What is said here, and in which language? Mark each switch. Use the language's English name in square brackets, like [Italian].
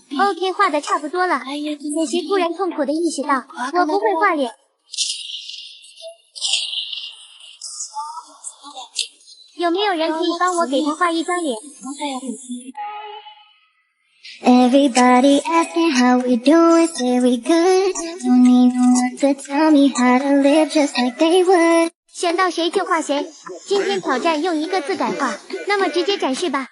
[Chinese] OK， 画的差不多了。可惜突然痛苦的意识到，我不会画脸。有没有人可以帮我给他画一张脸？ [English] Everybody asking how we doing, say we good. Don't need no one to tell me how to live just like they would. [Chinese] 选到谁就画谁。今天挑战用1个字改画，那么直接展示吧。